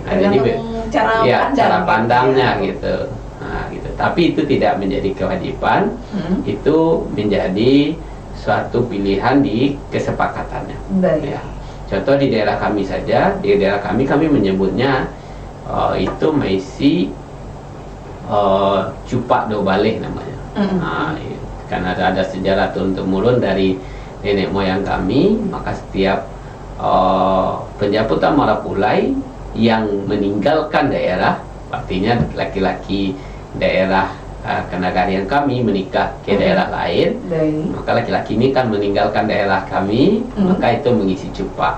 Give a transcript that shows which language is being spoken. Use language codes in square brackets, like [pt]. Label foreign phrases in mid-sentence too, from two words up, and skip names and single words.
[id] Nah, jadi cara pandangnya ya. gitu. Nah, gitu. Tapi itu tidak menjadi kewajiban, itu menjadi suatu pilihan di kesepakatannya. Baik. Ya. Contoh di daerah kami saja, di daerah kami menyebutnya itu [min] maisi cupak do baleh [id] namanya. Nah, karena ada sejarah turun-temurun dari nenek moyang kami, maka setiap penjemputan Marapulai yang meninggalkan daerah, artinya laki-laki daerah kenagarian kami menikah ke daerah lain, maka laki-laki ini kan meninggalkan daerah kami, maka itu mengisi cupak.